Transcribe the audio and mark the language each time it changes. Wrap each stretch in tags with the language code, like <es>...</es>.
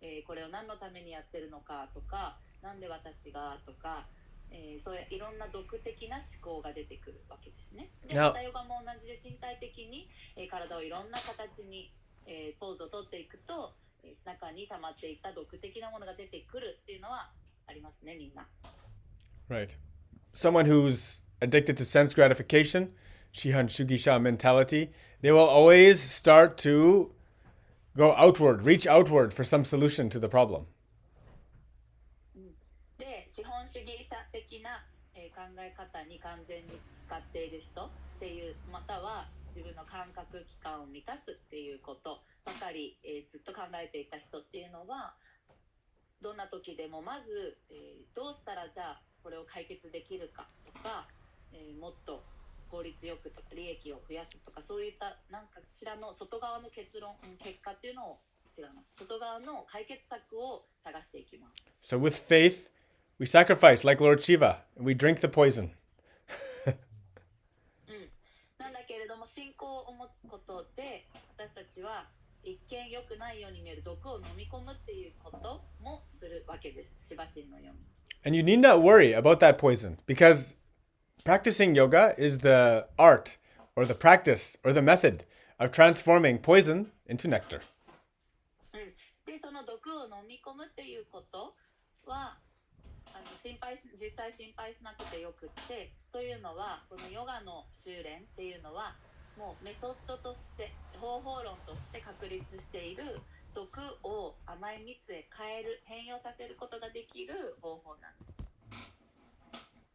<ja>これを何のためにやってるのかとか、なんで私がとか、そういういろんな毒的な思考が出てくるわけですね。で、ハタヨガも同じで身体的に、体をいろんな形に、ポーズをとっていくと中に溜まっていた毒的なものが出てくるっていうのはありますね、みんな。</ja> <en>Right. Someone who's addicted to sense gratification,</en> <ja>Shihan Shugisha</ja> <en>mentality, they will always start to go outward, reach outward for some solution to the problem.</en> <ja>で、資本主義者的な、考え方に完全に使っている人っていう、または自分の感覚器官を満たすっていうことばかり、ずっと考えていた人っていうのは、どんな時でもまず、どうしたらじゃあこれを解決できるかとか、もっと効率よくとか利益を増やすとか、そういった何かしらの外側の結果っていうのを外側の解決策を探していきます。</ja> <en>So with faith, we sacrifice like Lord Shiva, and we drink the poison.</en> <ja>なんだけれども信仰を持つことで私たちは一見良くないように見える毒を飲み込むっていうこともするわけです。シバ神のように。</ja> <en>And you need not worry about that poison because practicing yoga is the art or the practice or the method of transforming poison into nectar.</en> <ja>で、その毒を飲み込むっていうことは実際心配しなくてよくってというのは、このヨガの修練っていうのはもうメソッドとして方法論として確立している毒を甘い蜜へ変容させることができる方法なんです。</ja>